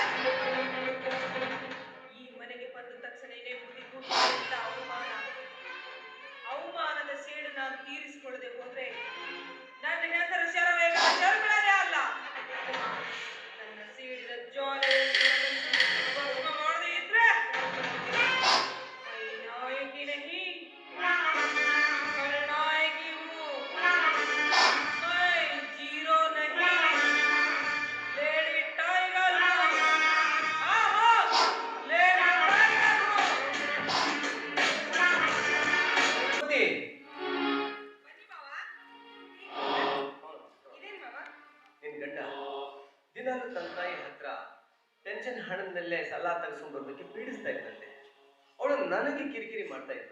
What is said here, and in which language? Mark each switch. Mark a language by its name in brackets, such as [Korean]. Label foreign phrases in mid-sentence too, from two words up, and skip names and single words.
[Kannada] ಈ ಮನೆಗೆ ಬಂದ ತಕ್ಷಣವೇ ಮುಗಿದು ಅವಮಾನದ ಸೇಡು ನಾನು ತೀರಿಸಿಕೊಳ್ಳದೆ ಹೋದ್ರೆ ನನ್ನ ಹೆಸರು ಶರವೇಗದ ಶರ್ಮಿಳನೇ ಅಲ್ಲ. ನನ್ನ ಸೇಡಿದ ಜ್ವಾಲೆ ಮಾಡದೆ ಇದ್ರೆ [Hindi] नायकी नहीं खलनायकी हूँ, जीरो नहीं, [English] lady tiger [Hindi] हूँ। आहो, [English] lady tiger [Hindi] हूँ। [Kannada] ಬನ್ನಿ ಮಾವ. ಇದೇನ್ ಮಾವ? ನಿನ್ ಗಂಡ ದಿನಾಲು ತನ್ನ ತಾಯಿ ಹತ್ರ ಪೆನ್ಷನ್ ಹಣದಲ್ಲೇ ಸಾಲ ತರಿಸ್ಕೊಂಡು ಬರೋದಕ್ಕೆ ಪೀಡಿಸ್ತಾ ಇದ್ದಂತೆ. ಅವಳು ನನಗೆ ಕಿರಿಕಿರಿ ಮಾಡ್ತಾ ಇದ್ದು.